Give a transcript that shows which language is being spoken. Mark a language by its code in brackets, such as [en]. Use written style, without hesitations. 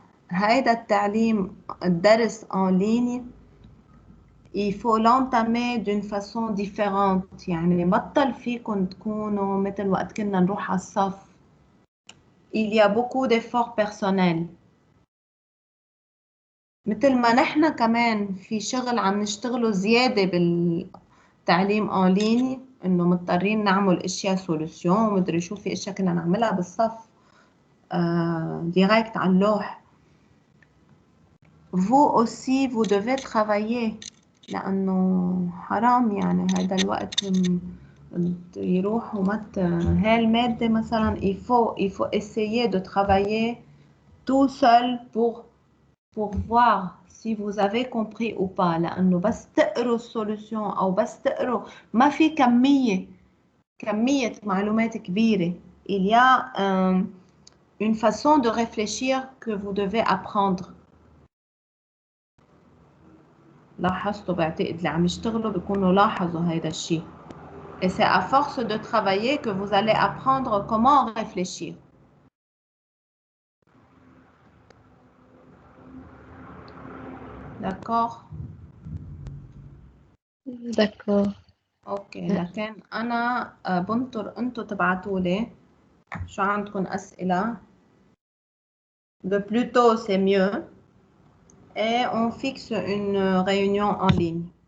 [ar] هيدا التعليم الدرس [fr] en ligne il faut l'entamer d'une façon différente. [ar] يعني بطل فيكم تكونوا مثل وقت كنا نروح على الصف. [fr] Il y a beaucoup d'efforts personnels. [ar] مثل ما نحن كمان في شغل عم نشتغله زيادة بالتعليم en ligne إنه مضطرين نعمل أشياء سولوشن ومدري شو في أشياء كنا نعملها بالصف direct على اللوح. [fr] Vous aussi vous devez travailler [ar] لأنه حرام يعني هذا الوقت يروحوا هاي المادة مثلا [fr] il faut essayer de travailler tout seul pour voir si vous avez compris ou pas [ar] لأنه بس تقروا السولوشن أو بس تقروا ما في كمية معلومات كبيرة. [fr] Il y a une façon de réfléchir que vous devez apprendre. [ar] لاحظتوا بعتقد اللي عم يشتغلوا بيكونوا لاحظوا هيدا الشيء. [fr] Et c'est à force de travailler que vous allez apprendre comment réfléchir. D'accord? D'accord. [ar] اوكي لكن انا بنطر انتوا تبعتوا لي شو عندكم اسئله. [fr] Le plus tôt c'est mieux et on fixe une réunion en ligne.